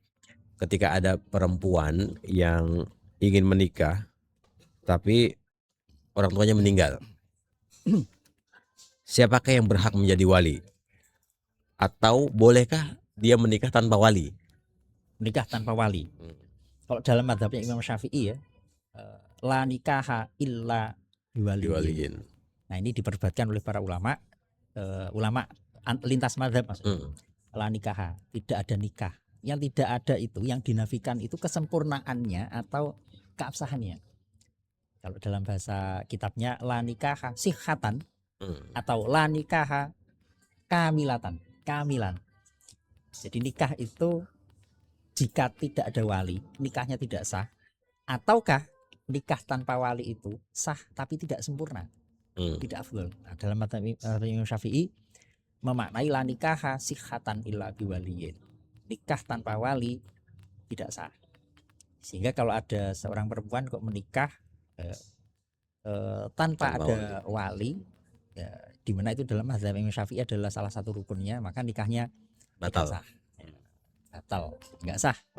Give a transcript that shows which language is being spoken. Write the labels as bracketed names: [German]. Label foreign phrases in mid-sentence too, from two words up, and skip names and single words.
[Indonesian] Ketika ada perempuan yang ingin menikah tapi orang tuanya meninggal, siapakah yang berhak menjadi wali? Atau bolehkah dia menikah tanpa wali? Menikah tanpa wali. Kalau dalam mazhabnya Imam Syafi'i ya, [Arabic] لا نكاح إلا بولي. [Indonesian] Diwaliin. Nah, ini diperdebatkan oleh para ulama, ulama lintas mazhab maksudnya. [Arabic] لا نكاح, [Indonesian] tidak ada nikah. Yang tidak ada itu, yang dinafikan itu kesempurnaannya atau keabsahannya. Kalau dalam bahasa kitabnya [Arabic] لا نكاح صحة [Indonesian] atau [Arabic] لا نكاح كاملة كاملا. [Indonesian] Jadi nikah itu jika tidak ada wali, nikahnya tidak sah. Ataukah nikah tanpa wali itu sah tapi tidak sempurna, tidak afdal. Nah, dalam mazhab Imam Syafi'i memaknai [Arabic] لا نكاح صحة إلا بولي. [Indonesian] Nikah tanpa wali tidak sah. Sehingga kalau ada seorang perempuan kok menikah tanpa ada wali, ya, di mana itu dalam mazhab Imam Syafi'i adalah salah satu rukunnya, maka nikahnya Batal. tidak sah. Batal, nggak sah.